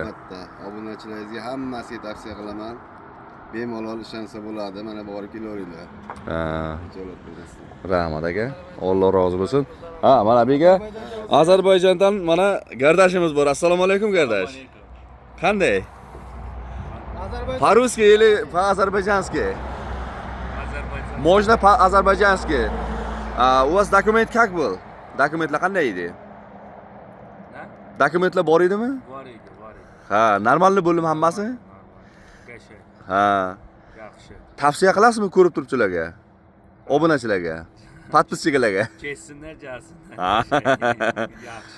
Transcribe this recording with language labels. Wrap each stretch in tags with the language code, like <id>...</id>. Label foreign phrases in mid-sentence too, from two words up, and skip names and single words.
<uz>Albatta, obunachilaringizga hammasiga tavsiya qilaman. Bemalol ishonsa bo'ladi, mana borib kelaveringlar. Javob berasiz. Rahmat aka. Alloh rozi bo'lsin. Mana bu yerga Ozarbayjondan mana gardashimiz bor. Assalomu alaykum gardash. Qanday?</uz> <ru>По-русски или по-азербайджански? Можно по-азербайджански. У вас документ как был?</ru> <uz>Dokumentlar qanday edi? Dokumentlar bor edimi? Bor edi. Normalni bo'ldimi hammasi? Yaxshi. Tavsiya qilasizmi ko'rib turuvchilarga? Obunachilarga, podpischilarga? Kessinlar, jasinlar. Yaxshi.</uz>